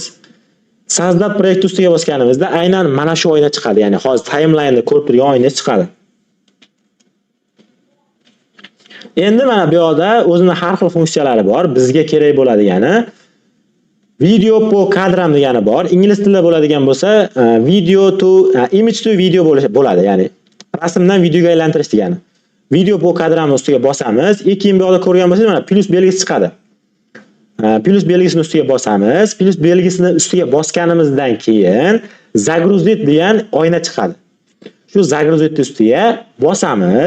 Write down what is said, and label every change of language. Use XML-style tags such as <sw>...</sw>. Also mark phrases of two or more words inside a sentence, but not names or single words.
<ru>Создать проект</ru> <uz>ustiga bosganimizda aynan mana shu oyna chiqadi. Ya'ni hozir timeline'da ko'rib turgan oyna chiqadi. Endi mana bu yoqda o'zining har xil funksiyalari bor. Bizga kerak bo'ladigani</uz> <ru>видео по кадрам</ru> <uz>degani bor. Ingliz tilida bo'ladigan bo'lsa,</uz> <en>video to image to video</en> <uz>bo'ladi. Ya'ni rasmdan videoga aylantirish degani.</uz> <ru>Видео по кадрам</ru> <uz>ustiga bosamiz. Keyin bu yoqda ko'rgan bo'lsangiz mana plus belgisi chiqadi. Plus belgisini ustiga bosamiz. Plus belgisini ustiga bosganimizdan keyin загрузить degan oyna chiqadi. Shu загрузить ustiga bosamiz.</uz>